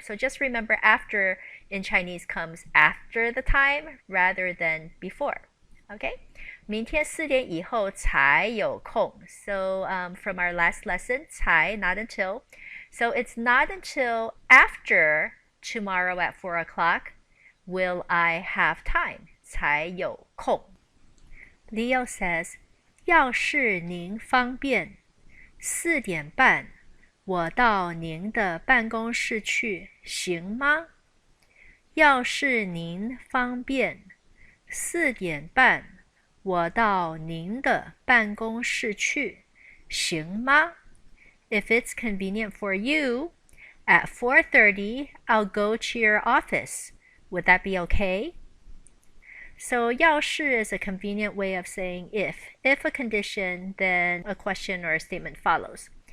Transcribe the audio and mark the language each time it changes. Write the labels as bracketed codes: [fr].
[en] So just remember after in Chinese comes after the time rather than before. Okay? [zh] 明天4点以后才有空. [en] So from our last lesson, 才 not until. So it's not until after tomorrow at 4 o'clock will I have time. [zh] 才有空. [en] Leo says, [zh] 要是您方便，4点半我到您的办公室去，行吗？要是您方便，4点半我到您的办公室去，行吗？ [en] If it's convenient for you, at 4:30 I'll go to your office. Would that be okay? So 要是 is a convenient way of saying if. If a condition, then a question or a statement follows.